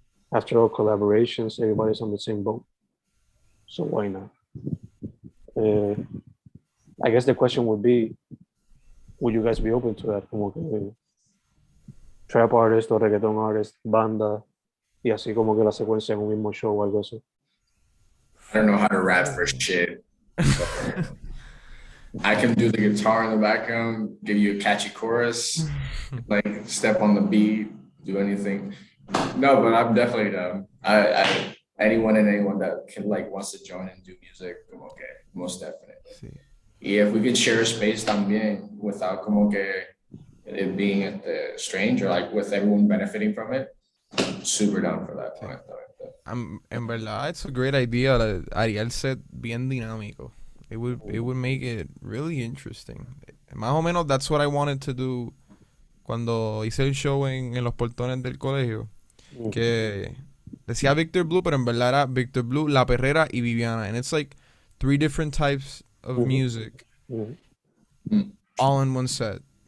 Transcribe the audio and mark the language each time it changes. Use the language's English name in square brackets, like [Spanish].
[English] After all, collaborations, everybody's on the same boat. So why not? I guess the question would be, would you guys be open to that? [Spanish] Como que trap artist o reggaeton artist, banda, y así como que la secuencia en un mismo show o algo así. [English] I don't know how to rap for shit. I can do the guitar in the background, give you a catchy chorus, like step on the beat, do anything. No, but I'm definitely down. Anyone that can wants to join and do music, okay, most definitely. [Spanish] Sí. Y [English] if we could share a space [Spanish] también [English] without [Spanish] como que [English] it being at the strange or like with everyone benefiting from it, super down for that point. [Spanish] En verdad, [English] it's a great idea. [Spanish] Haría el set bien dinámico. [English] It would make it really interesting. [Spanish] Más o menos, [English] that's what I wanted to do [Spanish] cuando hice el show en los portones del colegio. Que Decía Victor Blue, pero en verdad era Victor Blue, La Perrera y Viviana. [English] And it's like 3 different types of music all in one set.